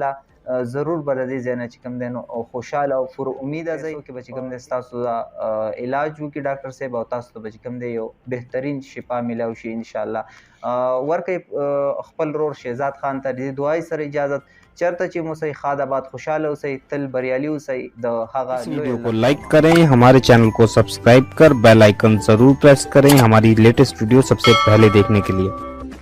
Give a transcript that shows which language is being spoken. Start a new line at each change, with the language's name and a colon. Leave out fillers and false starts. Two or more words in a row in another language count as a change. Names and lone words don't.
Pashto: انشاءالله ضرور به د دې ځای نه چې کوم دی نو خوشحاله او پر امیده ځئ کې به چې کوم دی ستاسو علاج وکړي ډاکټر صاحب او تاسو ته به چې کوم دی یو بهترین شفا میلاو شي انشاءالله. ورکوئ خپل ورور شهزاد خان ته د دعای سره اجازت. چرته چې مو صحیح خاد آباد خوشحاله اوسئ تل بریالي اوسئ د هغه
Urdu: ویڈیو کو لائک کریں، ہمارے چینل کو سبسکرائب کر
English: bell icon
Urdu: ضرور پریس کریں ہماری
English: latest video
Urdu: سب سے پہلے دیکھنے کے لیے.